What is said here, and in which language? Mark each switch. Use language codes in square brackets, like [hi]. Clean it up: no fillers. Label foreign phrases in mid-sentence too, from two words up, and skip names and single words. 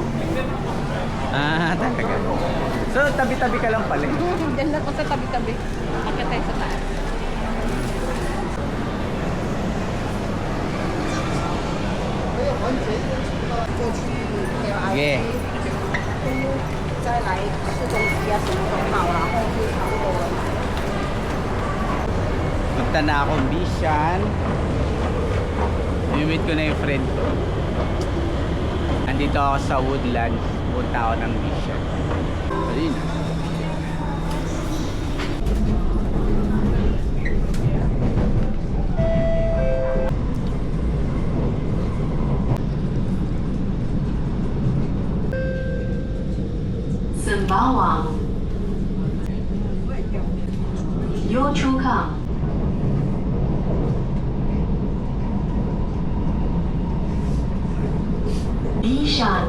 [tl] Talaga. So tabi-tabi ka lang pala eh. Diyan lang ko sa tabi-tabi. Akit tayo sa taas. Sige. [zh] 再来4种鸡啊，什么都好，然后就差不多了。 [tl] Punta na akong Bishan. I-meet ko na yung friend ko. Andito ako sa Woodlands. Punta ako ng Bishan. Ayun. Sembawang Yio Chu Kang Bishan.